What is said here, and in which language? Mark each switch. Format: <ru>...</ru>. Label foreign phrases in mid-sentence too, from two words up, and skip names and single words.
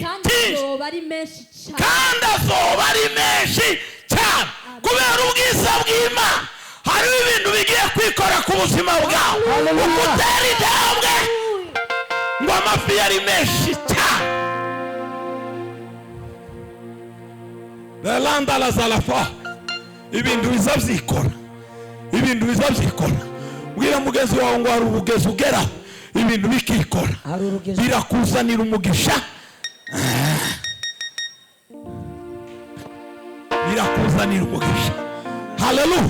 <rn>Kandi azoba ari menshi cyane. Kubera ubwiza bw'Imana hari ibintu bigiye kwikora ku buzima bwawe. Ukutera intambwe ngo amafi yari menshi cyane. Belanda la zalafa. Ibintu bizabyikora. Bwira mugenzi wawe ngo hari ubugezo ugera ibintu bikikora. Birakuzanira umugisha. Haleluya.</rn>